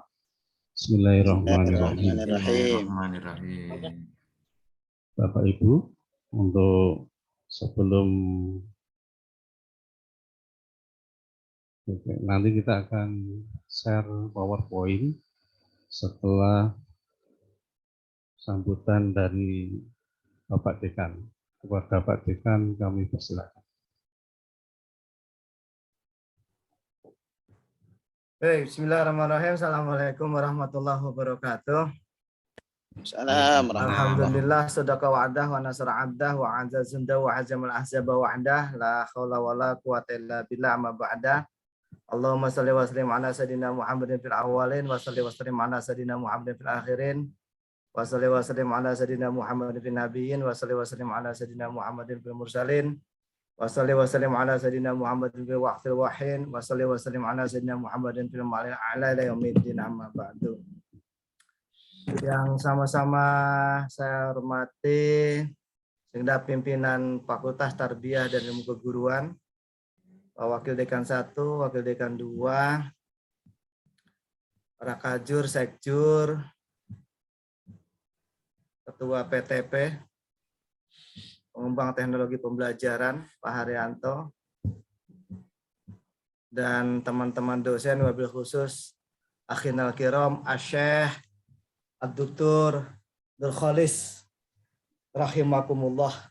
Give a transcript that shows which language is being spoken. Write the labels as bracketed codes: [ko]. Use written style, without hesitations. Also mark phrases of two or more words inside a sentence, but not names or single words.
[id] Bismillahirrahmanirrahim. Bapak Ibu, untuk sebelum nanti kita akan share PowerPoint setelah sambutan dari Bapak Dekan. Kepada Pak Dekan kami persilakan. Baik, bismillahirrahmanirrahim. [ar] السلام عليكم ورحمة الله وبركاته. الحمد لله، صدق وعده ونصر عبده وأعز جنده وهزم الأحزاب وحده لا حول ولا قوة إلا بالله أما بعد. اللهم صل وسلم على سيدنا محمد في الأولين وصل وسلم على سيدنا محمد في الآخرين وصل وسلم على سيدنا محمد في النبيين وصل وسلم على سيدنا محمد في المرسلين وصل وسلم على سيدنا محمد في الوقت والحين وصل وسلم على سيدنا محمد في الملأ الأعلى إلى يوم الدين أما بعد. [id] Yang sama-sama saya hormati segenap pimpinan Fakultas Tarbiyah dan Ilmu Keguruan, Wakil Dekan 1, Wakil Dekan 2, para Kajur, Sekjur, Ketua PTP, Pengembang Teknologi Pembelajaran, Pak Haryanto, dan teman-teman dosen, [ar] وبالخصوص أخينا الكرام، الشيخ، الدكتور [id] Dulkholis, rahimakumullah.